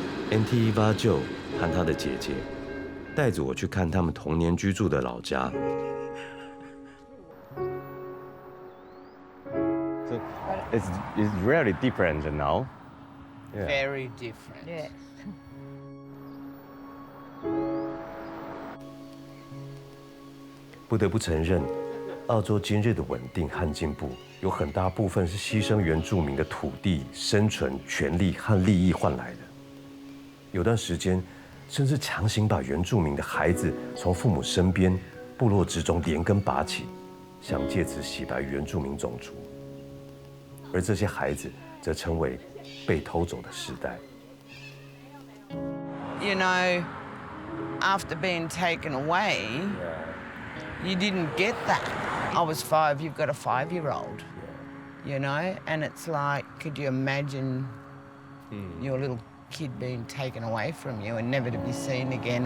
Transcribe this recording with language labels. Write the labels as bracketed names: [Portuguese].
[Chinese] Auntie Eva Jo 和她的姐姐带着我去看他们童年居住的老家。 [English] it's really different now. Yeah. Very different. Yes. [Chinese] 不得不承认，澳洲今日的稳定和进步，有很大部分是牺牲原住民的土地、生存、权利和利益换来的。有段时间，甚至强行把原住民的孩子从父母身边、部落之中连根拔起，想借此洗白原住民种族。而这些孩子则称为被偷走的世代。 [English] You know, after being taken away, you didn't get that. I was 5, you've got a 5-year-old, you know, and it's like, could you imagine your little kid being taken away from you and never to be seen again?